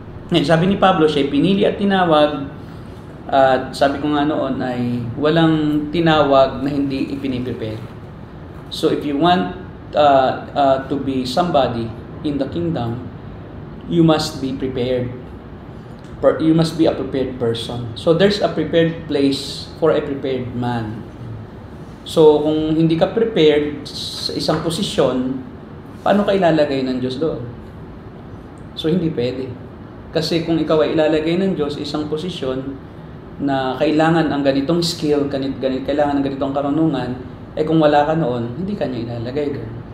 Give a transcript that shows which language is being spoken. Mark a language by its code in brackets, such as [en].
[tl] Sabi ni Pablo, siya pinili at tinawag. At sabi ko nga noon ay walang tinawag na hindi ipiniprepare. [en] So, if you want to be somebody in the kingdom, you must be prepared. You must be a prepared person. So, there's a prepared place for a prepared man. [tl] So, kung hindi ka prepared sa isang posisyon, paano ka ilalagay ng Diyos doon? So, hindi pwede. Kasi kung ikaw ay ilalagay ng Diyos isang posisyon na kailangan ang ganitong skill, kailangan ng ganitong karunungan, eh kung wala ka noon, hindi ka niya ilalagay doon.